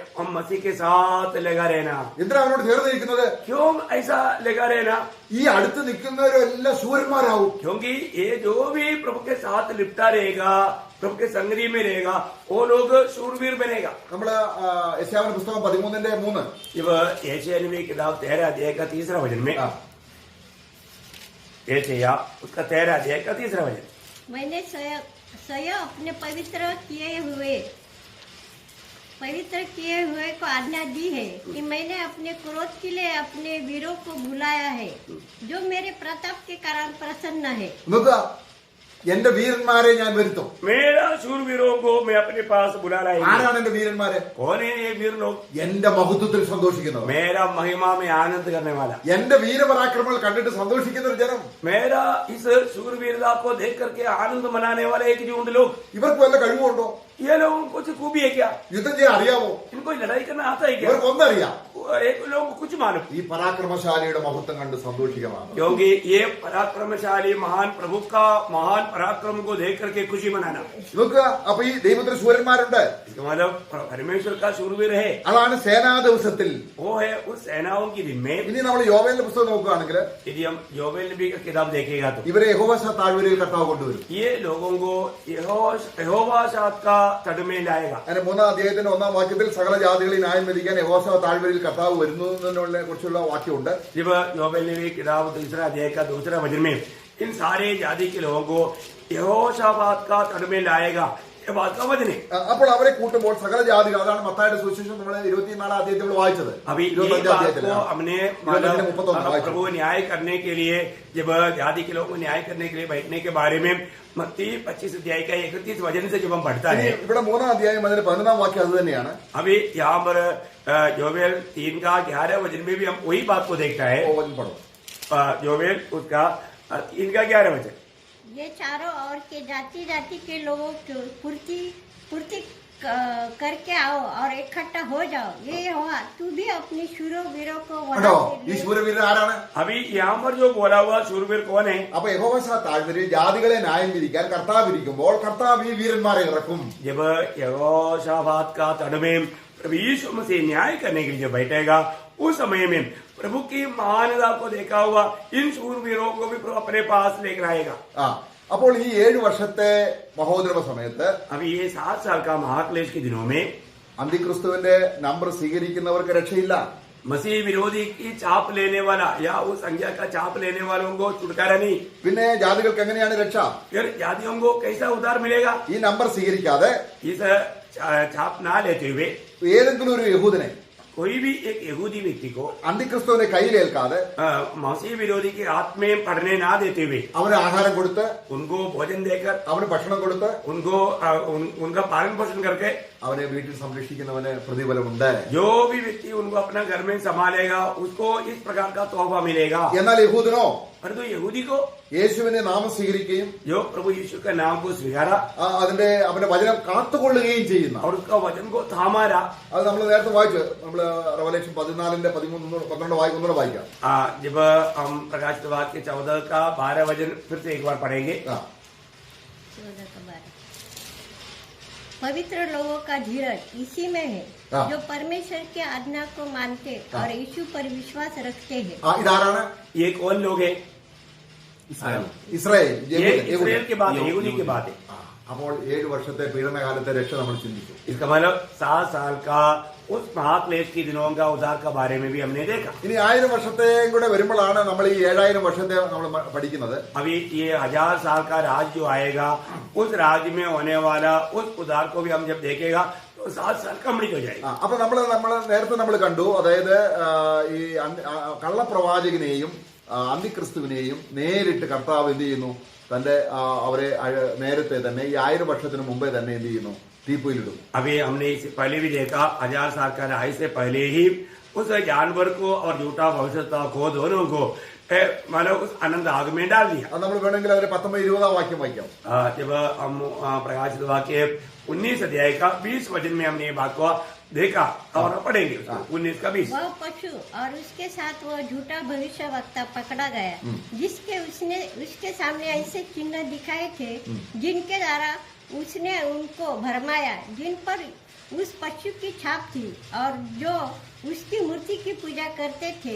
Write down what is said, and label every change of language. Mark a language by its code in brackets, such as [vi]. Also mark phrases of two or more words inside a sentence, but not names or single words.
[hi] हम मसीह के साथ लगा रहना. [ml] എന്തിനാ അവരോട് ചേർന്ന് നിൽക്കുന്നത്? [hi] क्यों ऐसा लगा रहना? [ml] ഈ അടുത്ത് നിൽക്കുന്നവരെല്ലാം ശൂരന്മാരാവും. [hi] क्योंकि ये जो भी प्रभु के साथ लिपटा रहेगा, प्रभु के संगति में रहेगा, वो लोग शूरवीर बनेगा. [ml] നമ്മള് യെശയ്യാവിന്റെ പുസ്തകം 13:3 [hi] जब यशायाह नबी की किताब 13 अध्याय का 3 वचन में यशायाह उसका 13 अध्याय का 3 वचन, मैंने स्वयं अपने पवित्र किए हुए को आज्ञा दी है कि मैंने अपने क्रोध के लिए अपने वीरों को बुलाया है जो मेरे प्रताप के कारण प्रसन्न है. [ml] നോക്കുക, എന്റെ വീരന്മാരെ ഞാൻ വരുത്തും. [hi] मेरा शूरवीरों को मैं अपने पास बुला लाएगा. [ml] ആരാണ് എന്റെ വീരന്മാരെ? [hi] कौन है ये वीर लोग? [ml] എന്റെ മഹത്വത്തിൽ സന്തോഷിക്കുന്നവർ. [hi] मेरा महिमा में आनंद करने वाला. [ml] എന്റെ വീരപരാക്രമങ്ങൾ കണ്ടിട്ട് സന്തോഷിക്കുന്ന ഒരു ജനം. [hi] मेरा इस शूरवीरता को देख करके आनंद मनाने वाले एक झुंड लोग. [ml] ഇവർക്ക് വല്ല കഴിവുണ്ടോ? [hi] ये लोगों को कुछ खूबी है क्या? [ml] യുദ്ധം ചെയ്യാൻ അറിയാമോ? [hi] इनको लड़ाई करना आता है क्या? [ml] ഇവർക്ക് ഒന്നറിയാം, [hi] एक लोगों को कुछ मालूम, [ml] ഈ പരാക്രമശാലിയുടെ മഹത്വം കണ്ട് സന്തോഷിക്കണം. [hi] क्योंकि ये पराक्रमशाली महान प्रभु का महान पराक्रम को देख करके खुशी मनाना. [ml] നോക്കുക, അപ്പൊ ഈ ദൈവത്തിന് ശൂരന്മാരുണ്ട്. [hi] इसका मतलब परमेश्वर का शूरवीर है, [ml] അതാണ് സേനാ ദിവസത്തിൽ. [hi] वो है उस सेनाओं की दिन में. [ml] ഇനി നമ്മൾ യോവേലിന്റെ പുസ്തകം നോക്കുകയാണെങ്കിൽ [hi] यदि हम योवेल नबी का किताब देखेगा तो [ml] ഇവരെ യഹോവ താഴ്വരയിൽ കർത്താവ് കൊണ്ടുവരും. [hi] ये लोगों को यहोवा साथ का तट में लाएगा. [ml] അതിന്റെ 3-ാം അധ്യായത്തിന്റെ 1-ാം വാക്യത്തിൽ സകല ജാതികളെ ന്യായം വിധിക്കാൻ യഹോവ താഴ്വരയിൽ കർത്താവ് വരുന്നു എന്നതിനെ കുറിച്ചുള്ള വാക്യമുണ്ട്. [hi] जब योवेल नबी किताब दूसरा अध्याय का दूसरा वचन में इन सारे जाति के लोगों को यहोशाफात का तट में लाएगा, ये बात का वचन है. [ml] അപ്പോൾ അവരെ കൂട്ടുമ്പോൾ സകല ജാതികൾ, അതാണ് മത്തായിയുടെ സുവിശേഷം നമ്മൾ 24-ാം അധ്യായത്തിൽ നമ്മൾ വായിച്ചത്. [hi] अभी ये [ml] 25-ാം [hi] बात [ml] അധ്യായത്തിൽ [hi] को हमने 31 वाक्य। प्रभु न्याय करने के लिए, जब जाति के लोगों को न्याय करने के लिए बैठने के बारे में मत्ती 25 अध्याय का 31 वचन से जब हम पढ़ता [ml] ഇനി [hi] है, [ml] ഇവിടെ 3-ാം അധ്യായം അതിന്റെ 11-ാം വാക്യം അത് തന്നെയാണ്. [hi] अभी यहाँ पर योवेल 3 का 11 वचन में भी हम वही बात को देखता है. योवेल उसका 3 का 11 वचन, ये चारों और के जाति जाति के लोगों को पूर्ति करके आओ और इकट्ठा हो जाओ. ये हुआ, तू भी अपनी शूरवीरों को [ml] കണ്ടോ, [hi] वहां से [ml] ഈ [hi] ले. [ml] ശൂരവീരൻ ആരാണ്? [hi] अभी यहाँ पर जो बोला हुआ शूरवीर कौन है? [ml] അപ്പൊ യഹോവ താഴ്വരയിൽ ജാതികളെ ന്യായം വിധിക്കാൻ കർത്താവ് ഇരിക്കുമ്പോൾ കർത്താവ് ഈ വീരന്മാരെ ഇറക്കും. [hi] जब यहोशाफात का तट में प्रभु यीशु मसीह न्याय करने के लिए जब बैठेगा, उस समय में प्रभु की महानता को देखा हुआ इन शूरवीरों को भी प्रभु अपने पास लेकर आएगा. [ml] ആ അപ്പോൾ ഈ 7 വർഷത്തെ മഹോദരവ സമയത്ത് [hi] अभी ये 7 साल का महाक्लेश के दिनों में [ml] അന്തിക്രിസ്തുവിന്റെ നമ്പർ സ്വീകരിക്കുന്നവർക്ക് രക്ഷയില്ല. [hi] मसीह विरोधी की चाप लेने वाला या उस संज्ञा का चाप लेने वालों को छुटकारा नहीं. [ml] പിന്നെ ജാതികൾക്ക് എങ്ങനെയാണ് രക്ഷ? [hi] फिर जातियों को कैसा उद्धार मिलेगा? [ml] ഈ നമ്പർ സ്വീകരിക്കാതെ [hi] इस चाप ना लेते हुए [ml] ഏതെങ്കിലും ഒരു യഹൂദനെ [hi] कोई भी एक यहूदी व्यक्ति को [ml] അന്തിക്രിസ്തുവിനെ കയ്യിലേൽക്കാതെ [hi] मसीह विरोधी के हाथ में पढ़ने ना देते हुए [ml] അവന് ആഹാരം കൊടുത്ത് [hi] उनको भोजन देकर [ml] അവന് ഭക്ഷണം കൊടുത്ത് [hi] उनको उनका पालन पोषण करके [ml] അവനെ വീട്ടിൽ സംരക്ഷിക്കുന്നവന് പ്രതിഫലമുണ്ട്. [hi] जो भी व्यक्ति उनको अपना घर में संभालेगा उसको इस प्रकार का तोहफा मिलेगा. [ml] എന്നാൽ യഹൂദനോ [hi] परंतु यहूदी को [ml] യേശുവിന്റെ നാമം സ്വീകരിക്കുകയും [hi] जो प्रभु यीशु का नाम को स्वीकारा [ml] അവന്റെ വചനം കാത്തുകൊള്ളുകയും ചെയ്യുന്ന, [hi] और उसका वचन को थामा रहा. [ml] അത് നമ്മൾ നേരത്തെ വായിച്ചു. നമ്മൾ റെവലേഷൻ 14-ന്റെ 13-12 ഒന്നുകൂടെ വായിക്കാം. [hi] जब हम प्रकाशित वाक्य के 14 का 12 वचन फिर से एक बार पढ़ेंगे. 14 का 12. पवित्र लोगों का धीरज इसी में है हाँ। जो परमेश्वर के आज्ञा को मानते हाँ। और यीशु पर विश्वास रखते हैं. [ml] ഇതാരാണ്? [hi] ये कौन लोग हैं? [ml] ഇസ്രായേൽ, [hi] ये इसराइल के बाद यहूदी के बाद है. [ml] അപ്പോൾ 7 വർഷത്തെ പീഡനകാലത്തെ രക്ഷ നമ്മൾ ചിന്തിച്ചു. [hi] इसका मतलब 7 साल का उस महाक्लेश के दिनों का उद्धार का बारे में भी हमने देखा. [ml] ഇനി 1000 വർഷത്തെയും കൂടെ വരുമ്പോഴാണ് നമ്മൾ ഈ 7000 വർഷത്തെ നമ്മൾ പഠിക്കുന്നത്. [hi] अभी ये 1000 साल का राज जो आएगा, उस राज्य में होने वाला उस उद्धार को भी हम जब देखेगा तो 7 साल कंप्लीट हो जाएगा. [ml] അപ്പൊ നമ്മൾ നേരത്തെ നമ്മൾ കണ്ടു, അതായത് ഈ കള്ളപ്രവാചകനെയും അന്തിക്രിസ്തുവിനെയും നേരിട്ട് കർത്താവ് എന്ത് ചെയ്യുന്നു? തന്റെ അവരെ നേരത്തെ തന്നെ ഈ 1000 വർഷത്തിന് മുമ്പേ തന്നെ എന്ത് ചെയ്യുന്നു? തീപ്പൊയിലിടും. [hi] अभी हमने इससे पहले भी देखा 1000 साल का राज से पहले ही उस जानवर को और झूठा भविष्यता को दोनों को मतलब उस अनंत आग में डाल दिया. [ml] അത് നമ്മൾ വേണമെങ്കിൽ അതിന്റെ 19-20 വാക്യം വായിക്കാം. [hi] जब हम प्रकाशित वाक्य 19 अध्याय का 20 वचन में हमने ये बात को देखा और पढ़ेंगे 19 का 20. वह पशु और उसके साथ वह झूठा भविष्यवक्ता पकड़ा गया, उसके सामने ऐसे चिन्ह दिखाए थे जिनके द्वारा उसने उनको भरमाया, जिन पर उस पशु की छाप थी और जो उसकी मूर्ति की पूजा करते थे.